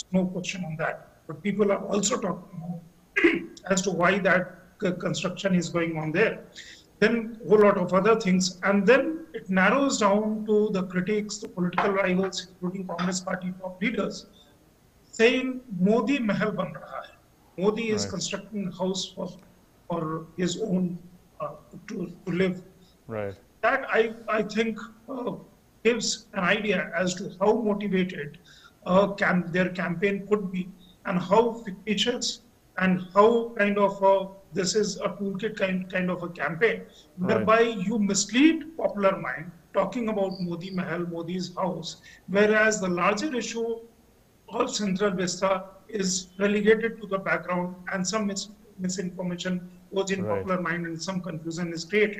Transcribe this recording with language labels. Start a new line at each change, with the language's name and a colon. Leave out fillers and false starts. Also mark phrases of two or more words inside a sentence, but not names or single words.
English: No question on that. But people are also talking as to why that construction is going on there. Then a whole lot of other things. And then it narrows down to the critics, the political rivals, including Congress party top leaders, saying Modi Mahal
Hindi: बन रहा है.
English: Modi is constructing a house for his own to live. Right. That I think gives an idea as to how motivated their campaign could be, and how fictitious and how kind of this is a toolkit kind of a campaign, whereby you mislead popular mind talking about Modi Mahal, Modi's house, whereas the larger issue of Central Vista is relegated to the background, and some misinformation goes in popular mind and some confusion is created.